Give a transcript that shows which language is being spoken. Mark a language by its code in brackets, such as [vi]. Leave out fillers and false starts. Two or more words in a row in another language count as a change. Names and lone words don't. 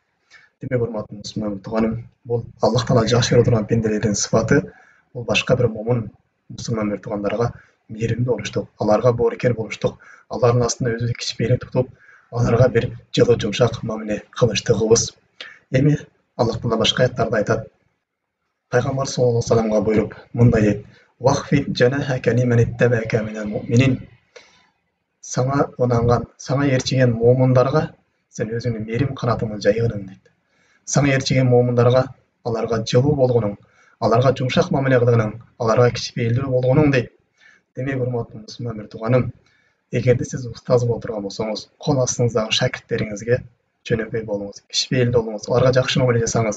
[ky] Демек, урматтуу мусулман тууганым, бул Аллах Таала жакшы көрө турган пенделердин сыфаты, бул башка бир муъмин мусулман туугандарга мээримдүү болуштук, аларга боорукер болуштук, алардын астында өзү кичпейилик тутуп, аларга бир жылы жумшак мамиле кылыштыгыбыз. Эми Аллах Таала башка аяттарда айтат. Пайгамбар саллаллаху алейхи ва салламга буйруп мындай дейт: [ar] "واخفض جناحك لمن اتبعك من المؤمنين." [ky] Саңа онанган, саңа ээрчиген муъминдарга сен өзүңдүн мээрим канатыңды жайгыны дейт. Саңа ээрчиген муъминдарга аларга жылуу болгонуң, аларга жумшак мамиле кылгының, аларга кичпейилдүү болгонуң дейт. Демек, урматтуу мусулман тууганым, эгерде сиз устаз болуп турган болсоңуз, кол астыңыздагы шакирттериңизге жөнөкөй болуңуз, кичпейилдүү болуңуз, аларга жакшы мамиле жасаңыз.